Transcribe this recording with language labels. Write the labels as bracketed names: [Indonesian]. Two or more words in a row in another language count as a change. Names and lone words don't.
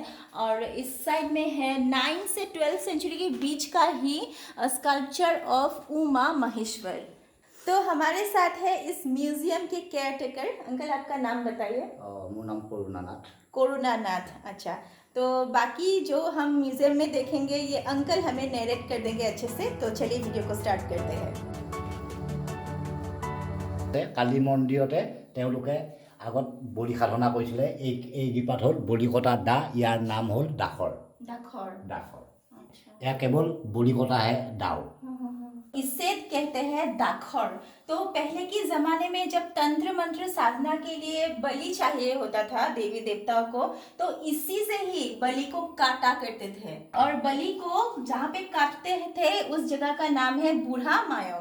[Hindi] और इस साइड में है 9 से 12 सेंचुरी के बीच का ही [English] sculpture of Uma Maheshwar. [Hindi] तो हमारे साथ है इस म्यूजियम के केयरटेकर। अंकल, आपका नाम बताइए। मेरा नाम करुणानाथ। करुणानाथ, अच्छा। तो बाकी जो हम म्यूजियम में देखेंगे ये अंकल हमें नरेट कर देंगे अच्छे से। तो चलिए वीडियो को स्टार्ट करते हैं। [Assamese] কালী মন্দিৰতে তেওঁলোকে আগত বলি সাধনা কৰিছিলে। এই গিপাত হ'ল বলি কটা দা, ইয়াৰ নাম হ'ল দাখৰ। [Hindi] दाखौर। [Assamese] দাখৰ [Hindi] अच्छा। [Assamese] এয়া কেৱল বলি কটাহে দাও। [Hindi] इसे कहते हैं दाखौर। तो पहले के जमाने में जब तंत्र मंत्र साधना के लिए बलि चाहिए होता था देवी देवताओं को, तो इसी से ही बलि को काटा करते थे। और बलि को जहाँ पे काटते थे उस जगह का नाम है बूढ़ा मायोंग।